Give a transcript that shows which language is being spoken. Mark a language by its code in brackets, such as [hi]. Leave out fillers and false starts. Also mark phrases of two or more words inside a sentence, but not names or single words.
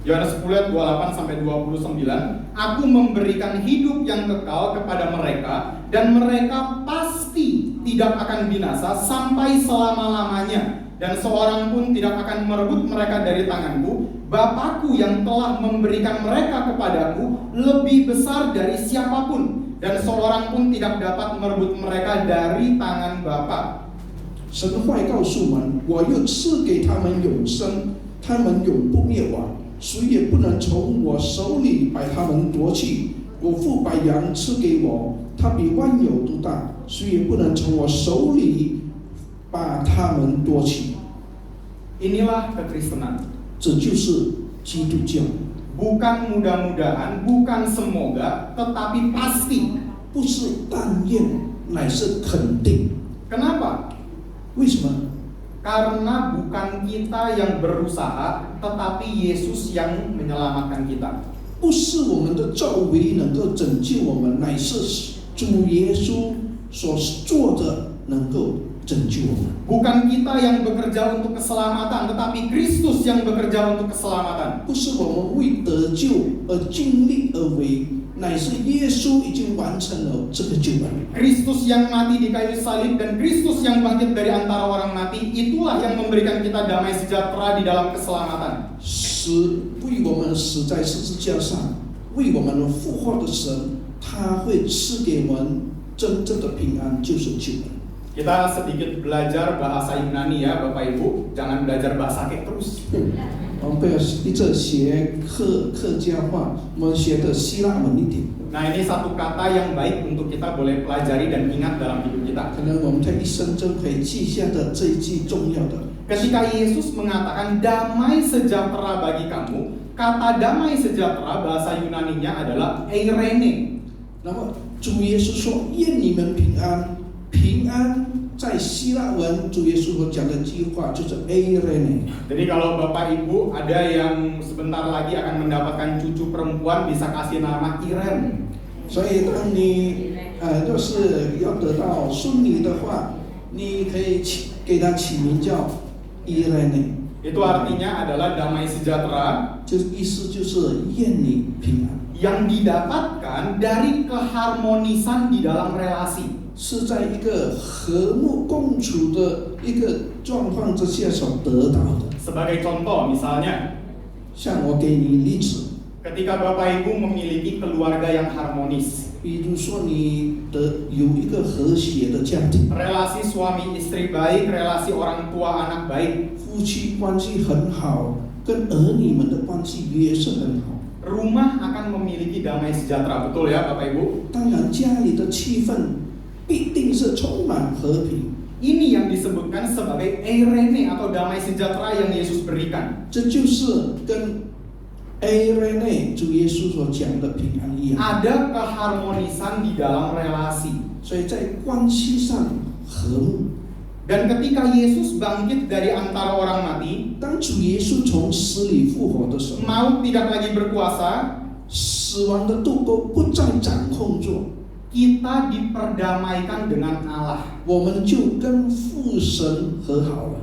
[id] Yohanes 10 ayat 28 sampai 29, Aku memberikan hidup yang kekal kepada mereka, dan mereka pasti tidak akan binasa sampai selama-lamanya, dan seorang pun tidak akan merebut mereka dari tanganku. Bapakku yang telah memberikan mereka kepadaku lebih besar dari siapapun, dan seorang pun tidak dapat merebut mereka dari tangan Bapa. [zh] 神的话告诉我们，我又赐给他们永生，他们永不灭亡，谁也不能从我手里把他们夺去。我父把羊赐给我，他比万有都大，谁也不能从我手里把他们夺去。 [id] Inilah kekristenan. [zh] 这就是基督教， [id] Bukan mudah-mudahan, bukan semoga, tetapi pasti. [zh] 不是但愿，乃是肯定。 [id] Kenapa? [zh] 为什么？ [id] Karena bukan kita yang berusaha, tetapi Yesus yang menyelamatkan kita. [zh] 不是我们的作为能够拯救我们，乃是主耶稣所做的能够拯救我们。 [id] Bukan kita yang bekerja untuk keselamatan, tetapi Kristus yang bekerja untuk keselamatan. [zh] 不是我们为得救而尽力而为，乃是耶稣已经完成了这个救恩。 [id] Kristus yang mati di kayu salib dan Kristus yang bangkit dari antara orang mati, itulah yang memberikan kita damai sejahtera di dalam keselamatan. [zh] 为我们死在十字架上，为我们复活的神，他会赐给我们真正的平安，就是救恩。 [id] Kita sedikit belajar bahasa Yunani ya Bapak Ibu, jangan belajar bahasa kek terus. [zh] 我们不要一直学客家话，我们学的希腊文一点。 [id] Nah ini satu kata yang baik untuk kita boleh pelajari dan ingat dalam hidup kita. [zh] 可能我们在一生中可以记下的这一句重要的。 [id] Ketika Yesus mengatakan damai sejahtera bagi kamu, kata damai sejahtera bahasa Yunaninya adalah eirene. [zh] 那么主耶稣说：“愿你们平安。” 平安在希腊文，主耶稣所讲的句话就是 eirene。 [id] Jadi kalau Bapak Ibu ada yang sebentar lagi akan mendapatkan cucu perempuan, bisa kasih nama Iren. [zh] 所以当你若是要得到孙女的话，你可以给她起名叫 Irene。 [id] Itu artinya adalah damai sejahtera [zh] 就是意思就是愿你平安， [id] yang didapatkan dari keharmonisan di dalam relasi. [zh] 是在一个和睦共处的一个状况之下所得到的。 [id] Sebagai contoh misalnya, [zh] 像我给你例子， [id] ketika Bapak Ibu memiliki keluarga yang harmonis, [zh] 比如说你有一个和谐的家庭， [id] relasi suami istri baik, relasi orang tua anak baik, [zh] 夫妻关系很好，跟儿女们的关系也是很好。 [id] rumah akan memiliki damai sejahtera, betul ya Bapak Ibu? [zh] 当然，家里的气氛必定是充满和平。 [id] Ini yang disebutkan sebagai eirene atau damai sejahtera yang Yesus berikan. [zh] 这就是跟 Eirene 主耶稣所讲的平安一样。 [id] Ada keharmonisan di dalam relasi. [zh] 所以在关系上和睦。 [id] Dan ketika Yesus bangkit dari antara orang mati, [zh] 当主耶稣从死里复活的时候， [id] maut tidak lagi berkuasa, [zh] 死亡的渡沟不再掌控住， [id] kita diperdamaikan dengan Allah. [zh] 我们就跟父神和好了。